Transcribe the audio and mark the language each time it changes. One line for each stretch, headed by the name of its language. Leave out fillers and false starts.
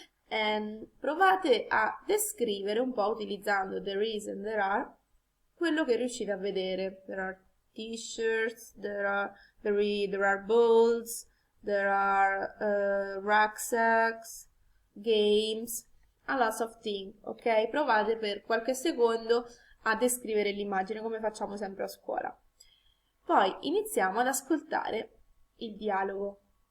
Italian: And provate a descrivere un po' utilizzando
English: there is and there are
Italian: quello che riuscite a vedere.
English: There are t-shirts, there are balls, there are rucksacks, games, a lot of things, ok?
Italian: Provate per qualche secondo a descrivere l'immagine come facciamo sempre a scuola. Poi iniziamo ad ascoltare il dialogo.